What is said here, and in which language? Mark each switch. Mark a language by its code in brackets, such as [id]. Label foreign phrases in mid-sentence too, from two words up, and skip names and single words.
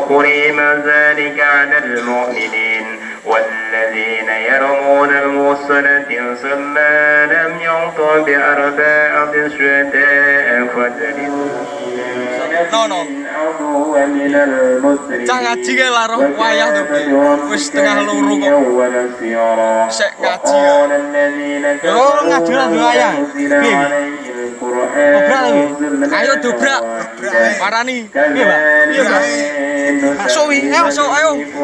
[ar] تحريم ذلك على المؤمنين والذين يرمون المحصنات ثم لم يأتوا بأربعة شهداء [jv] Cak ngaji kae lah roh wayah to Bi. Wis setengah loro kok. Sek ngaji ya. Yo ngaji lah wayah. Piye? Dobrak lho. Ayo dobrak. Parani. Piye, Pak? Piye, Pak? Masuk wi, masuk ayo.